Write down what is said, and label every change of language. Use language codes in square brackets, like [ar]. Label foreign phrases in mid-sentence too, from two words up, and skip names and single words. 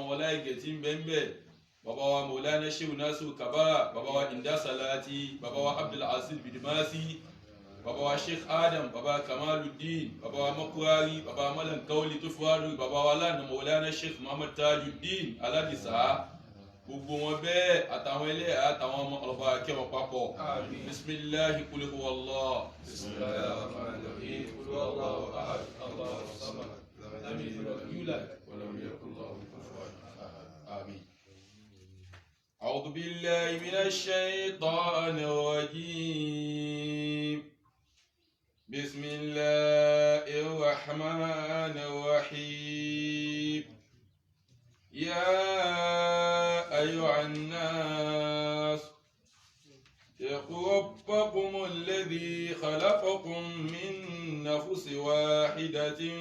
[yo] wọlá ìgẹ̀ tí ń bẹ ń bẹ bàbá wa Maulana Shehu Nasiru Kabara bàbá wa Inda Salati bàbá wa Abdul Aziz Bidimasi bàbá wa Sheikh Adam bàbá Kamaluddin bàbá wa Makurari bàbá wa Malam Kauli Tufuadu bàbá wa lánàá Maulana Sheikh Muhammad Tajuddin Aladisa gbogbo wọn bẹ́ẹ̀ àtàwọn ilé àtàwọn ọmọ ọlọ́ba akẹ́wọ̀n papọ̀ [ar] بسم الله قل هو الله بسم الله الرحمن الرحيم قل هو الله أحد الله الصمد لم يلد ولم يولد ولم يكن له كفوا أحد [yo] àmín. [ar] أعوذ بالله من الشيطان الرجيم بسم الله الرحمن الرحيم يا أيها الناس اتقوا ربكم الذي خلقكم من نفس واحدة